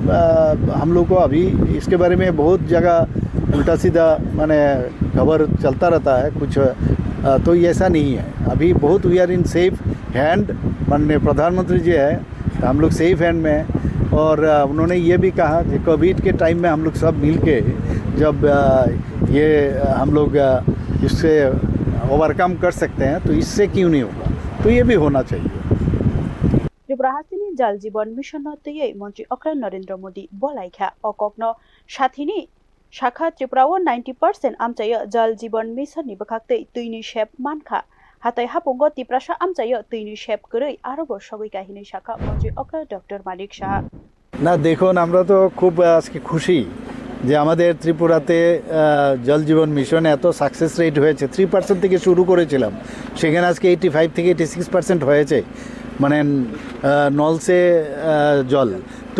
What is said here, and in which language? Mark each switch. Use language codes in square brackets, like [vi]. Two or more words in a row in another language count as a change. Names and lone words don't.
[hi] हम लोग को अभी इसके बारे में बहुत जगह उल्टा सीधा माने खबर चलता रहता है कुछ तो ऐसा नहीं है अभी बहुत [en] we are in safe hand [hi] माननीय प्रधानमंत्री जी है तो हम लोग [en] safe hand [hi] में हैं और उन्होंने ये भी कहा कि कोविड के टाइम में हम लोग सब मिल के जब ये हम लोग इससे ओवरकम कर सकते हैं तो इससे क्यों नहीं होगा तो ये भी होना चाहिए [trp] Triprahastini Jal Jibon Mission no tiyai Montri Okra Narendra Modi bolaikha okokno shathini shakha Triprawo 90% amchaya Jal Jibon Mission ni bakhakte tuini shep mankha hatai hapungo tiprasha amchaya tuini shep koroi arobo shogoi kahini shakha Montri Okra Dr. Manik Shah. [bn] না দেখুন আমরা তো খুব আজকে খুশি যে আমাদের ত্রিপুরাতে জল জীবন মিশন এত [en] success rate [bn] হয়েছে 3% থেকে শুরু করেছিলাম সেখানে আজকে 85 থেকে 86% হয়েছে মানে নলসে জল তো